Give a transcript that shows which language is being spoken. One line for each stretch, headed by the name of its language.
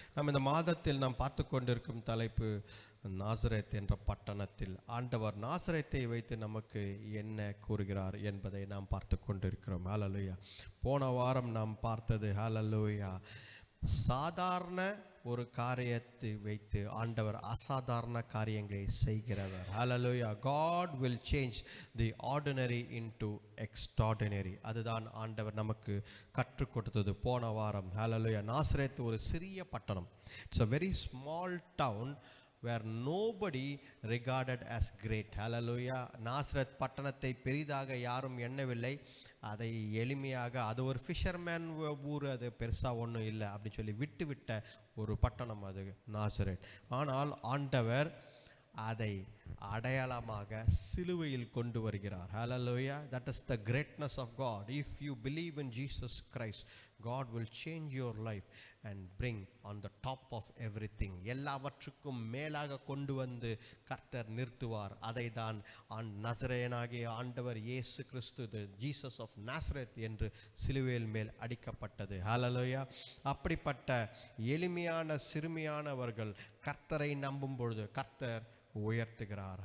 Tamil: நம்ம இந்த மாதத்தில் நாம் பார்த்து கொண்டிருக்கும் தலைப்பு நாசரேத் என்ற பட்டணத்தில் ஆண்டவர் நாசரேத்தை வைத்து நமக்கு என்ன கூறுகிறார் என்பதை நாம் பார்த்து கொண்டிருக்கிறோம். ஹல்லேலூயா. போன வாரம் நாம் பார்த்தது ஹல்லேலூயா சாதாரண ஒரு காரியத்தை வைத்து ஆண்டவர் அசாதாரண காரியங்களை செய்கிறவர். ஹல்லேலூயா.
English: God will change the ordinary into extraordinary.
Tamil: அதுதான் ஆண்டவர் நமக்கு கற்றுக் கொடுத்தது போன வாரம். ஹல்லேலூயா. நாசரேத் ஒரு சிறிய பட்டணம்.
English: It's a very small town where nobody regarded as great. Hallelujah.
Tamil: Nazareth பட்டணத்தை பெரிதாக யாரும் எண்ணவில்லை. அதை எளிமையாக, அது ஒரு ஃபிஷர்மேன் ஊர், அது பெருசாக ஒன்றும் இல்லை அப்படின்னு சொல்லி விட்டுவிட்ட ஒரு பட்டணம் அது நாசரேத். ஆனால் ஆண்டவர் அதை அடையாளமாக சிலுவையில் கொண்டு வருகிறார்.
English: Hallelujah. That is the greatness of God. If you believe in Jesus Christ, God will change your life and bring on the top of everything.
Tamil: எல்லாவற்றுக்கும் மேலாக கொண்டு வந்து கர்த்தர் நிறுத்துவார். அதை தான் நசரேயனாகிய ஆண்டவர் இயேசு கிறிஸ்து, ஜீசஸ் ஆஃப் நாசரேத் என்று சிலுவையில் மேல் அடிக்கப்பட்டது. ஹல்லேலூயா. அப்படிப்பட்ட எளிமையான சிறுமியானவர்கள் கர்த்தரை நம்பும் பொழுது கர்த்தர் உயர்த்துகிறார்.